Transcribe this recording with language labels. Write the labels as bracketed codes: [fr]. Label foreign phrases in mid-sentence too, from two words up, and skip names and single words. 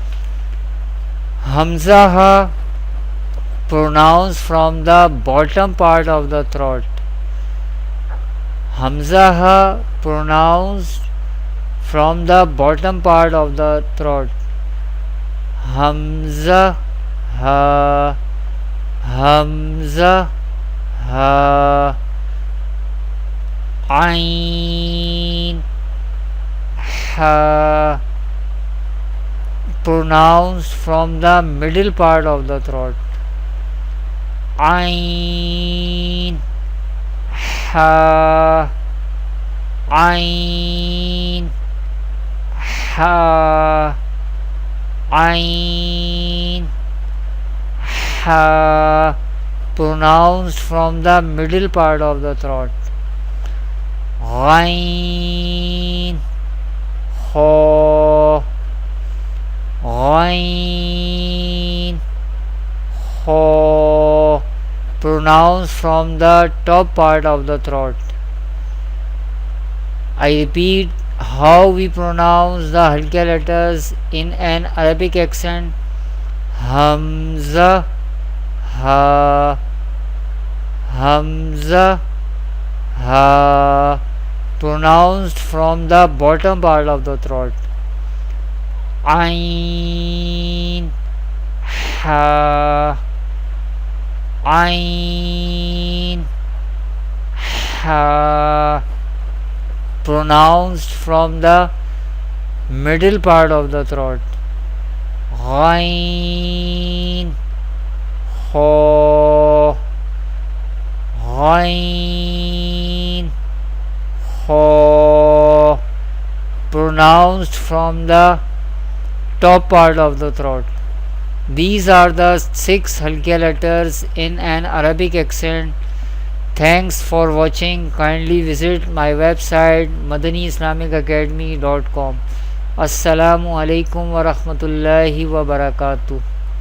[en] Hamza ha pronounced from the bottom part of the throat. Hamza ha pronounced from the bottom part of the throat. Hamza ha, Hamza ha. Ain ha pronounced from the middle part of the throat. Ain ha, Ain ha, Ain ha pronounced from the middle part of the throat. Ghain ha, Ghain ha pronounced from the top part of the throat. I repeat, how we pronounce the Halkia letters in an Arabic accent. Hamza ha, Hamza ha pronounced from the bottom part of the throat. Ain ha, Ain ha pronounced from the middle part of the throat. Ghain ha, Ghain ha pronounced from the top part of the throat. These are the 6 Halkia letters in an Arabic accent. Thanks for watching. Kindly visit my website madaniislamicacademy.com. [ar] السلام عليكم ورحمة الله وبركاته.